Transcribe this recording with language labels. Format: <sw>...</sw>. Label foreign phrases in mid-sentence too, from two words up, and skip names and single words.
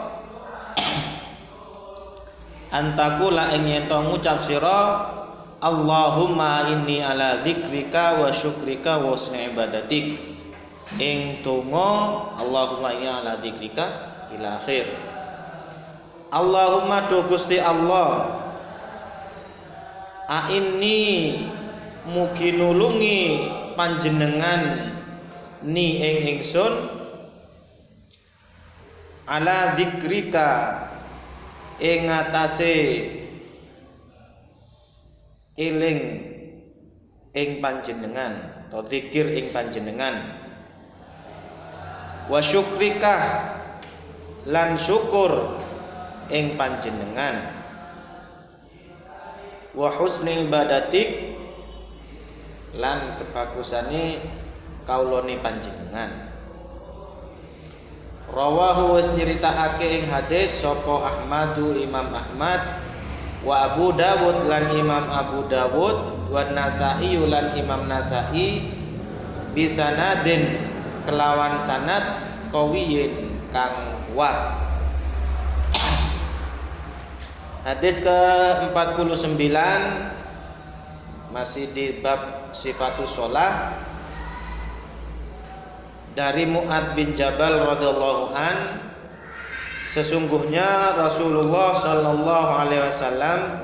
<ar>antakula,</ar> <jv>ing yen to ngucap sira,</jv> <ar>اللهم إني على ذكرك وشكرك وحسن عبادتك,</ar> <jv>ing donga</jv> <ar>اللهم إني على ذكرك إلى آخر.</ar> <jv>Allahumma do Gusti Allah, a inni mugi nulungi panjenengan ni ing ingsun,</jv> <ar>على ذكرك,</ar> <jv>ing atase eling ing panjenengan atau zikir ing panjenengan,</jv> <ar>وشكرك,</ar> <jv>lan syukur ing panjenengan,</jv> <ar>وحسن عبادتك,</ar> <jv>lan kebagusane kaulane panjenengan. Rawahu wis nyritakake ing hadis sapa Ahmadu, Imam Ahmad, wa Abu Dawud, lan Imam Abu Dawud, wa Nasa'i, lan Imam Nasa'i, bisanadin, kelawan sanad qawiyin kang kuat.</jv> <id>Hadis ke-49 masih di bab</id> <ar>صفة الصلاة,</ar> <id>dari Mu'ad bin Jabal</id> <ar>رضي الله عن,</ar> <id>sesungguhnya</id> <ar>رسول الله صلى الله عليه وسلم</ar>